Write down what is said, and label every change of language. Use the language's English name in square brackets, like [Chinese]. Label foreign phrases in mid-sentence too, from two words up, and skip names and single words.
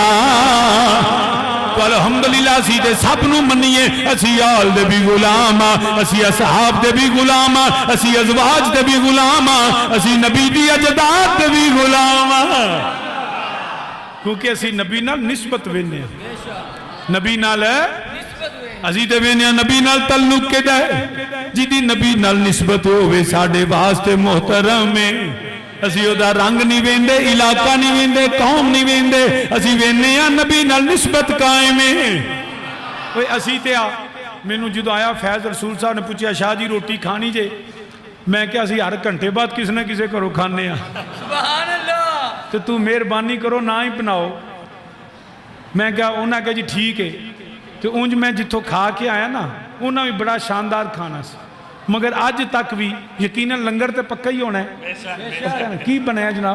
[Punjabi] تو الحمدللہ اسی دے سب نو منیے، اسی آل دے بھی غلام، اسی اصحاب دے بھی غلام، اسی ازواج دے بھی غلام، اسی نبی دی اجداد دے بھی غلام، کیونکہ اسی نبی نال نسبت وینے، نبی نال اسی تے وینے نبی نال تعلق کیدا ہے جدی نبی نال نسبت ہوے ساڈے واسطے محترم ہے اسی او دا رنگ نہیں ویندے علاقہ نہیں ویندے قوم نہیں ویندے اسی وینے ہاں نبی نال نسبت قائم ہے اوے اسی تے مینوں جدوں آیا فیض رسول صاحب نے پوچھا شاہ جی روٹی کھانی جے میں کہا اسی ہر گھنٹے بعد کس نہ کسے کرو کھانے ہاں [Arabic] سبحان اللہ [Punjabi] تو تو مہربانی کرو نہ ہی بناؤ میں کہا انہاں کہا جی ٹھیک ہے تو اونج میں جتوں کھا کے آیا نا انہاں بھی بڑا شاندار کھانا سی مگر آج تک بھی یقیناً لنگر تے پکا ہی ہونا ہے کی بنایا جناب